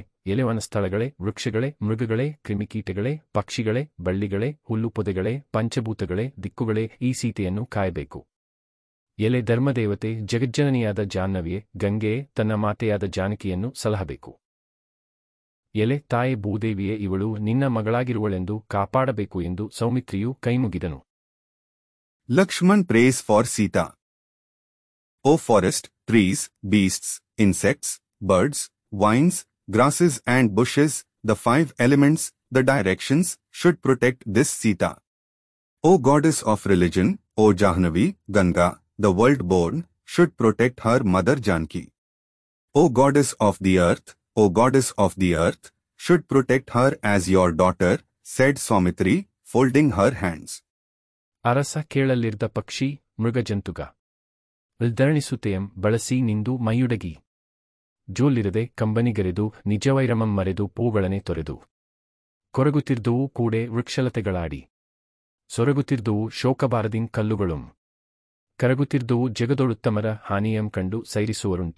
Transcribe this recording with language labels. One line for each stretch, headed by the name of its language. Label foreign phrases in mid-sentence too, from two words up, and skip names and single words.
Kannada: ಎಲೆವನ ಸ್ಥಳಗಳೇ, ವೃಕ್ಷಗಳೇ, ಮೃಗಗಳೇ, ಕ್ರಿಮಿಕೀಟಗಳೇ, ಪಕ್ಷಿಗಳೇ, ಬಳ್ಳಿಗಳೇ, ಹುಲ್ಲುಪೊದೆಗಳೇ, ಪಂಚಭೂತಗಳೇ, ದಿಕ್ಕುಗಳೇ ಈ ಸೀತೆಯನ್ನು ಕಾಯಬೇಕು. ಎಲೆ ಧರ್ಮದೇವತೆ ಜಗಜ್ಜನನಿಯಾದ ಜಾಹ್ನವಿಯೇ, ಗಂಗೆಯೇ ತನ್ನ ಮಾತೆಯಾದ ಜಾನಕಿಯನ್ನು ಸಲಹಬೇಕು. ಎಲೆ ತಾಯೆ ಭೂದೇವಿಯೇ, ಇವಳು ನಿನ್ನ ಮಗಳಾಗಿರುವಳೆಂದು ಕಾಪಾಡಬೇಕು ಎಂದು ಸೌಮಿತ್ರಿಯು ಕೈಮುಗಿದನು.
English: Lakshman prays for Sita. O forest, trees, beasts, insects, birds, vines, grasses and bushes, the 5 elements, the directions, should protect this Sita. O goddess of religion, O Jahnavi, Ganga, the world-born, should protect her mother Janki. O goddess of the earth, O goddess of the earth, should protect her as your daughter, said Saumitri, folding her hands.
Kannada: ಅರಸ ಕೇಳಲಿರ್ದ ಪಕ್ಷಿ ಮೃಗಜಂತುಗ ಇಲ್ದರಣಿಸುತ್ತೆಯಂ ಬಳಸಿ ನಿಂದು ಮೈಯುಡಗಿ ಜೋಲಿರದೆ ಕಂಬನಿಗೆರೆದು ನಿಜವೈರಮಂ ಮರೆದು ಪೂಗಳನೆ ತೊರೆದು ಕೊರಗುತ್ತಿರ್ದುವು ಕೂಡೆ ವೃಕ್ಷಲತೆಗಳಾಡಿ ಸೊರಗುತ್ತಿರ್ದುವು ಶೋಕಬಾರದಿಂ ಕಲ್ಲುಗಳೊಂ ಕರಗುತ್ತಿರ್ದುವು ಜಗದೊಳುತ್ತಮರ ಹಾನಿಯಂ ಕಂಡು ಸೈರಿಸುವರುಂಟೆ.